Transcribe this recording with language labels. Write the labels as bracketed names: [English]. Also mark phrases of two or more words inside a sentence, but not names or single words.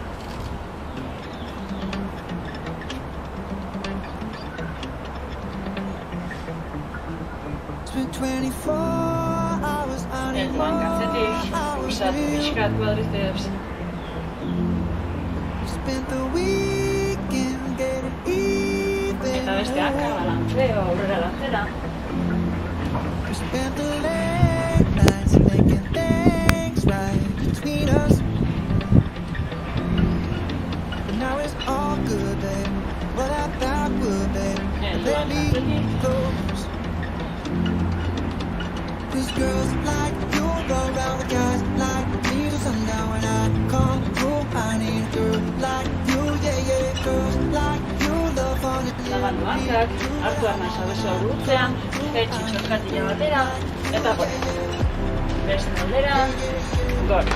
[Basque] Heldu hankatzetik, pulsatu pixkat kuadrizeps. Eta beste hanka, balanzeo, aurrera eta atzera. [English] We spent the late nights making things right between us. But now it's all good, babe. What I thought would, babe. Let me close. 'Cause girls like you go around with guys like me till sundown. When I come through, I need a girl like you, yeah, yeah. Girls like you love fun. [Basque] Zabaldu hankak, hartu arnasa besoa gurutzean, jaitsi txorkatila batera, eta gora. Beste aldera, gora.